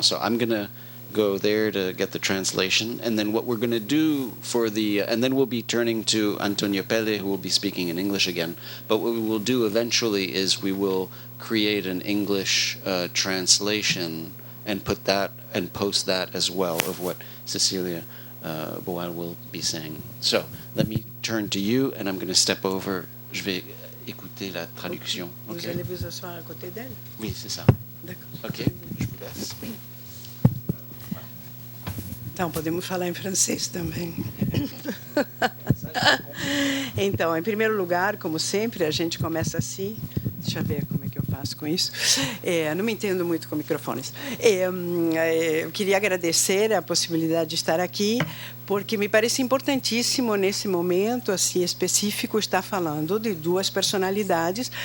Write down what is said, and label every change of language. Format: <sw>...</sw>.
<en>So I'm going to go there to get the translation, and then what we're going to do and then we'll be turning to Antonio Pele, who will be speaking in English again, but what we will do eventually is we will create an English translation and put that and post that as well of what Cecilia Boal will be saying. So let me turn to you, and I'm going to step over.</en> <fr>Je vais écouter la traduction. Vous allez vous asseoir à côté d'elle? Oui, c'est ça. D'accord. Ok, je vous laisse.</fr> <pt>Então, podemos falar em francês também. Então, em primeiro lugar, como sempre, a gente começa assim. Deixa eu ver como é que eu faço com isso. Não me entendo muito com microfones. Eu queria agradecer a possibilidade de estar aqui, porque me parece importantíssimo, nesse momento assim específico, estar falando de duas personalidades.</pt>